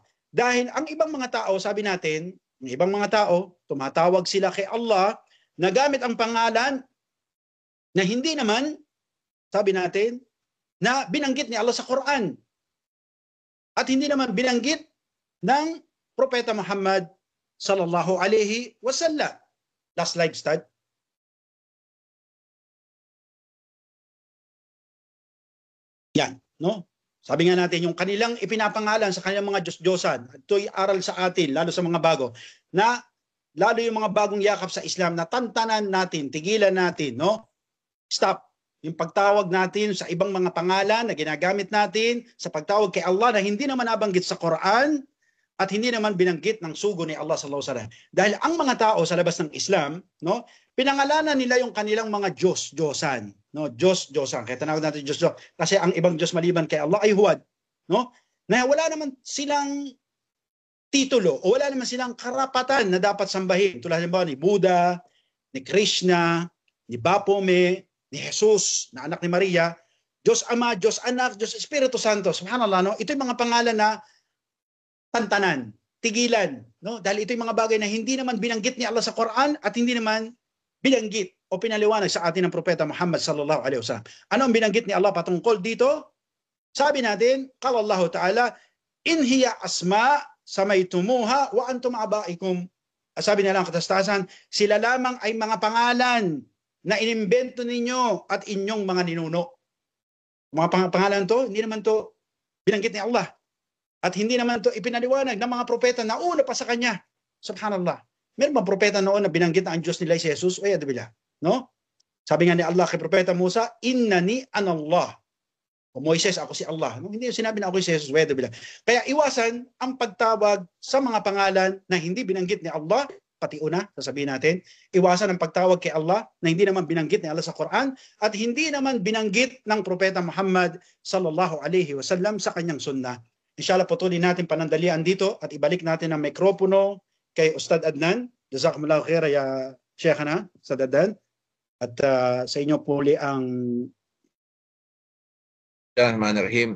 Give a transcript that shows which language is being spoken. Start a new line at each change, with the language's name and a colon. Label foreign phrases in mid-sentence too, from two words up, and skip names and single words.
Filipino: Dahil ang ibang mga tao, sabi natin, ang ibang mga tao, tumatawag sila kay Allah na gamit ang pangalan na hindi naman, sabi natin, na binanggit ni Allah sa Quran. At hindi naman binanggit ng Propeta Muhammad
Arabic: صلى الله عليه وسلم.
English: Last slide, start.
Filipino: Yan, no? Sabi nga natin, yung kanilang ipinapangalan sa kanilang mga Diyos-Diyosan, ito'y aral sa atin, lalo sa mga bago, na lalo yung mga bagong yakap sa Islam, na tantanan natin, tigilan natin, no? Stop. Yung pagtawag natin sa ibang mga pangalan na ginagamit natin sa pagtawag kay Allah na hindi naman nabanggit sa Quran at hindi naman binanggit ng sugo ni Allah
Arabic: صلى الله عليه وسلم.
Filipino: Dahil ang mga tao sa labas ng Islam, no, pinangalanan nila yung kanilang mga Diyos-Diyosan, no, Diyos-Diyosan. Kaya tinawag natin Diyos-Diyos kasi ang ibang Diyos maliban kay Allah ay huwad, no? Na wala naman silang titulo o wala naman silang karapatan na dapat sambahin. Tulad ni Buddha, ni Krishna, ni Baphomet, ni Jesus, na anak ni Maria, Diyos Ama, Diyos Anak, Diyos Espiritu Santo. Subhanallah, no? Ito yung mga pangalan na tantanan, tigilan, no? Dahil ito yung mga bagay na hindi naman binanggit ni Allah sa Quran at hindi naman binanggit o pinaliwanag sa atin ng Propeta Muhammad
Arabic: صلى الله عليه وسلم.
Filipino: Ano ang binanggit ni Allah patungkol dito? Sabi natin,
Arabic: قال الله تعالى، إن هي أسماء سميتموها وأنتم آباؤكم.
Filipino: Sabi nila ang katastasan, sila lamang ay mga pangalan na inimbento ninyo at inyong mga ninuno. Mga pangalan to, hindi naman to binanggit ni Allah. At hindi naman to ipinaliwanag ng mga propeta na una pa sa kanya. Subhanallah. Meron bang propeta noon na binanggit na ang Diyos nila ay si Jesus? O yadabila. No? Sabi nga ni Allah kay Propeta Musa,
Arabic: إنني أنا الله.
Filipino: O Moises, ako si Allah. No? Hindi sinabi na ako si Jesus. O yadabila. Kaya iwasan ang pagtawag sa mga pangalan na hindi binanggit ni Allah. Pati una, sasabihin natin, iwasan ang pagtawag kay Allah na hindi naman binanggit ni Allah sa Quran at hindi naman binanggit ng Propeta Muhammad
Arabic: صلى الله عليه وسلم
Filipino: sa kanyang sunnah. Inshallah, patuloy natin panandalian dito at ibalik natin ang mikropono kay Ustad Adnan.
Arabic: جزاكم الله خير يا شيخنا, Ustad Adnan.
Filipino: At sa inyo puli ang
Arabic: بسم الله الرحمن الرحيم.